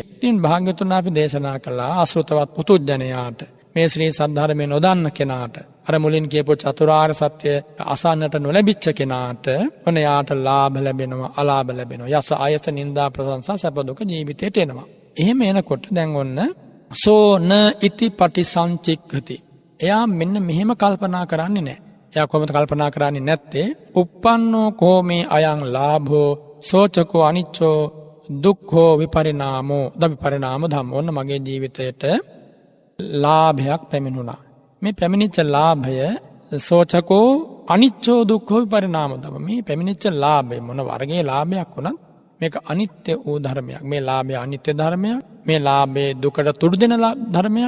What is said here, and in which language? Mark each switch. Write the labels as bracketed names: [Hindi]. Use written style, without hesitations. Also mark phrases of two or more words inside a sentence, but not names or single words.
[Sinhala] ඉතින් භාග්‍යවතුන් වහන්සේ දේශනා කළා අශෘතවත් පුතුජනයාට, මේ ශ්‍රී සද්ධර්මය නොදන්න කෙනාට, අර මුලින් කියපු චතුරාර්ය සත්‍ය අසන්නට නොලැබිච්ච කෙනාට ඔන්න යාට ලාභ ලැබෙනවා, අලාභ ලැබෙනවා, යස ආයස නිന്ദා ප්‍රශංසා සැප දුක ජීවිතේට එනවා. එහෙම එනකොට දැන් ඔන්න [Pali] සෝන ඉති පටිසංචික්ඛති, [Sinhala] එයා මෙන්න මෙහෙම කල්පනා කරන්නේ නැහැ. එයා කොහොමද කල්පනා කරන්නේ නැත්තේ? [Pali] uppannෝ කෝමේ අයං ලාභෝ සෝචකෝ අනිච්චෝ දුක්ඛෝ විපරිණාමෝ විපරිණාම ධම්ම. [Sinhala] ඔන්න මගේ ජීවිතයට ලාභයක් පැමිණුණා. මේ පැමිණිච්ච ලාභය [Pali] සෝචකෝ අනිච්චෝ දුක්ඛෝ විපරිණාම ධම්ම. [Sinhala] මේ පැමිණිච්ච ලාභය මොන වර්ගයේ ලාභයක් වුණත් මේක අනිත්‍ය වූ ධර්මයක්. මේ ලාභය අනිත්‍ය ධර්මයක්. මේ ලාභේ දුකට තුඩු දෙන ධර්මයක්.